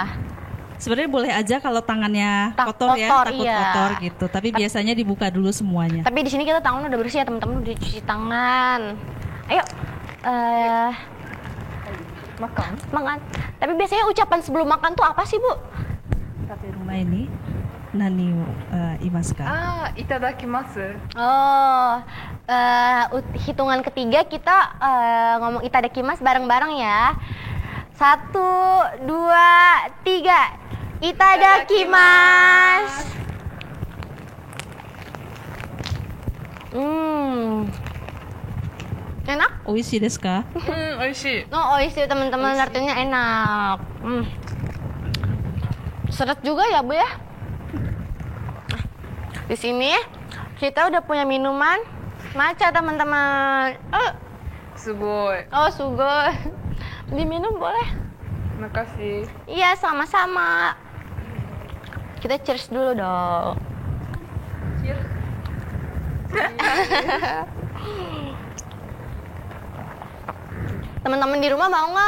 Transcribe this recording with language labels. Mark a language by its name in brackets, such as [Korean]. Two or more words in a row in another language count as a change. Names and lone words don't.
[Indonesian] Sebenarnya boleh aja kalau tangannya kotor ya, kotor, takut iya. kotor gitu. Tapi biasanya dibuka dulu semuanya. Tapi di sini kita tangan udah bersih ya teman-teman, udah cuci tangan. Ayo, Makan. makan. Tapi biasanya ucapan sebelum makan tuh apa sih Bu? Tapi rumah ini [Japanese] なにいますか? [Indonesian] Itadakimasu. Oh, hitungan ketiga kita ngomong itadakimasu bareng-bareng ya. 1, 2, 3. Itadakimasu. Enak? [Japanese] おいしいですか? [Indonesian] Oishi. Oh, oishi teman-teman, artinya enak. Seret juga ya Bu ya. Di sini kita udah punya minuman matcha teman-teman. Sugoi. Oh, sugoi. Diminum boleh? Makasih. Iya, sama-sama. Kita cheers dulu dong. Cheers. Teman-teman di rumah mau nggak?